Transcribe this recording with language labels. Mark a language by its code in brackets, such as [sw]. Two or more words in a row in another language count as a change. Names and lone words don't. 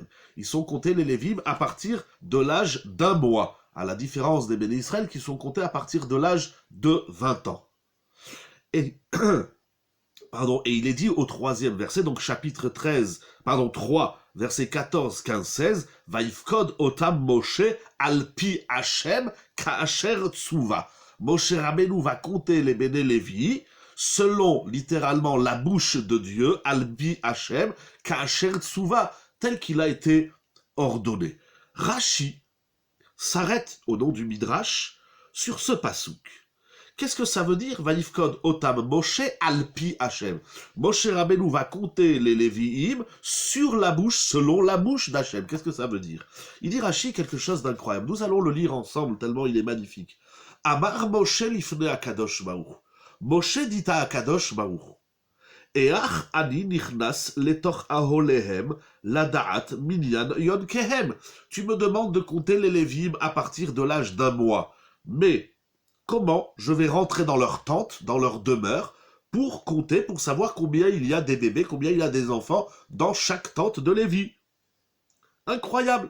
[fr] Ils sont comptés les Lévim à partir de l'âge d'un mois, à la différence des [he] בני ישראל [fr] qui sont comptés à partir de l'âge de 20 ans. Et il est dit au 3e verset, donc chapitre 3, verset 14, 15, 16, [he] ויפקד אותם משה על פי השם כאשר צוה. [fr] Moshe Rabbeinu va compter les [he] בני לוי [fr] selon, littéralement, la bouche de Dieu, [he] על פי השם כאשר צוה, [fr] tel qu'il a été ordonné. Rashi s'arrête au nom du Midrash sur ce pasouk. Qu'est-ce que ça veut dire? [he] ויפקד אותם משה על פי השם. [fr] Moshe Rabbeinu va compter les Lévi'im sur la bouche, selon la bouche d'Hachem. Qu'est-ce que ça veut dire? Il dit Rashi quelque chose d'incroyable. Nous allons le lire ensemble, tellement il est magnifique. [he] אמר משה לפני הקדוש ברוך. [fr] Moshe dit à [he] הקדוש ברוך. היאך אני נכנס לתוך אהליהם לדעת מנין יונקיהם. [fr] Tu me demandes de compter les Lévi'im à partir de l'âge d'un mois. Mais comment je vais rentrer dans leur tente, dans leur demeure, pour compter, pour savoir combien il y a des bébés, combien il y a des enfants dans chaque tente de Lévi. Incroyable.